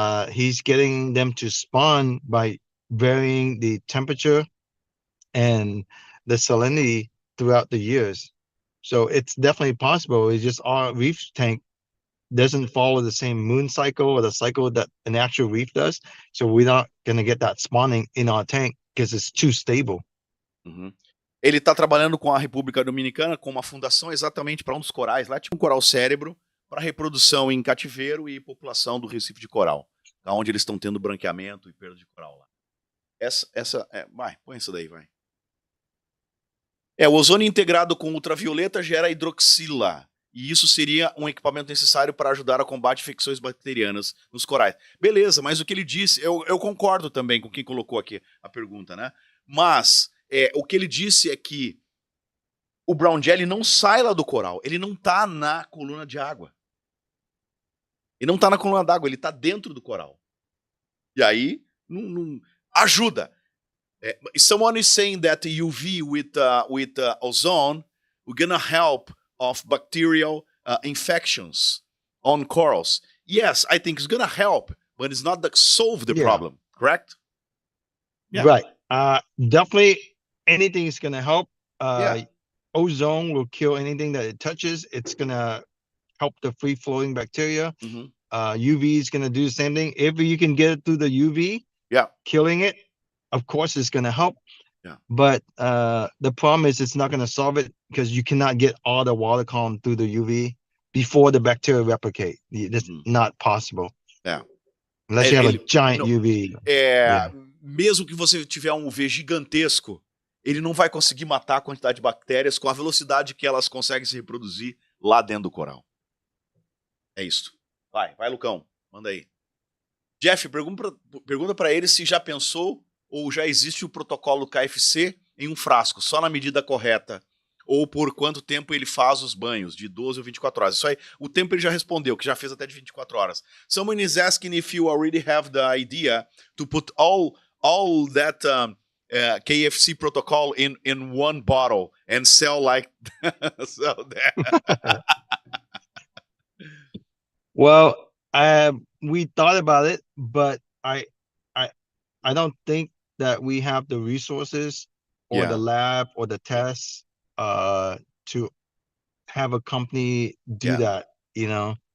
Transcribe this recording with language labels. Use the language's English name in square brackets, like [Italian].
[English] He's getting them to spawn by varying the temperature and the salinity throughout the years. So it's definitely possible. It's just our reef tank doesn't follow the same moon cycle or the cycle that an actual reef does. So we're not going to get that spawning in our tank because it's too stable. [Portuguese] Ele está trabalhando com a República Dominicana, com uma fundação exatamente para um dos corais. Lá tinha um coral cérebro para reprodução em cativeiro e população do Recife de Coral, tá? Onde eles estão tendo branqueamento e perda de coral lá. Vai, põe isso daí, vai. O ozônio integrado com ultravioleta gera hidroxila, e isso seria um equipamento necessário para ajudar a combate infecções bacterianas nos corais. Beleza, mas o que ele disse, eu concordo também com quem colocou aqui a pergunta, né? Mas o que ele disse é que o brown jelly não sai lá do coral, ele não está na coluna de água. Ele não está na coluna d'água, ele está dentro do coral. E aí, não ajuda. [English] Someone is saying that UV with ozone, we're gonna help of bacterial infections on corals. Yes, I think it's gonna help, but it's not solve the problem, correct? Yeah. Right. Definitely anything is gonna help. ozone will kill anything that it touches. It's gonna help the free flowing bacteria. UV is gonna do the same thing. If you can get it through the UV, killing it, of course it's gonna help. But the problem is it's not gonna solve it because you cannot get all the water column through the UV before the bacteria replicate. That's not possible. Unless you have a giant UV. [Portuguese] Mesmo que você tiver um UV gigantesco, ele não vai conseguir matar a quantidade de bactérias com a velocidade que elas conseguem se reproduzir lá dentro do coral. É isso. Vai, Lucão. Manda aí. Jeff, pergunta para ele se já pensou ou já existe o protocolo KFC em um frasco, só na medida correta, ou por quanto tempo ele faz os banhos, de 12 ou 24 horas. Isso aí, o tempo ele já respondeu, que já fez até de 24 horas. [English] Someone is asking if you already have the idea to put all that KFC protocol in one bottle and sell like sell that. Well, we thought about it, but I don't think that we have the resources or the lab or the tests to have a company do that, you know.